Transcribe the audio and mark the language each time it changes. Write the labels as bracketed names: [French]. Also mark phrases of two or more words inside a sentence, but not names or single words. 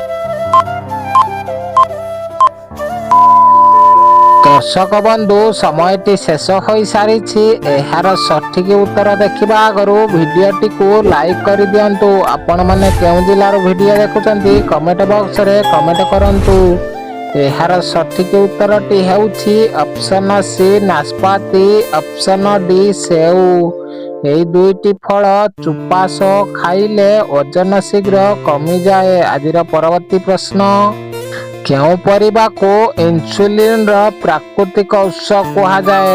[Odia] ଦର୍ଶକ ବନ୍ଧୁ ସମୟଟି ଶେଷ ହୋ ସାରି। ଏହାର ସଠିକ ଉତ୍ତର ଦେଖିବା ଆଗରୁ ଭିଡିଓଟି କୁ ଲାଇକ କରି ଦିଅନ୍ତୁ। ଆପଣ ମାନେ କେଉଁ ଜିଲ୍ଲାର ଭିଡିଓ ଦେଖୁଛନ୍ତି କମେଣ୍ଟ ବକ୍ସ ରେ କମେଣ୍ଟ କରନ୍ତୁ। ଏହାର ସଠିକ ଉତ୍ତରଟି ହେଉଛି ଅପସନ ସି ନାସପାତି, ଅପସନ ଡି ସେଉ। ଏହି ଦୁଇଟି ଫଳ ଚୋପା ସହ ଖାଇଲେ ଓଜନ ଶୀଘ୍ର କମିଯାଏ। ଆଜିର ପରବର୍ତ୍ତୀ ପ୍ରଶ୍ନ, କେଉଁ ପରିବାକୁ ଇନ୍ସୁଲିନର ପ୍ରାକୃତିକ ଉତ୍ସ କୁହାଯାଏ?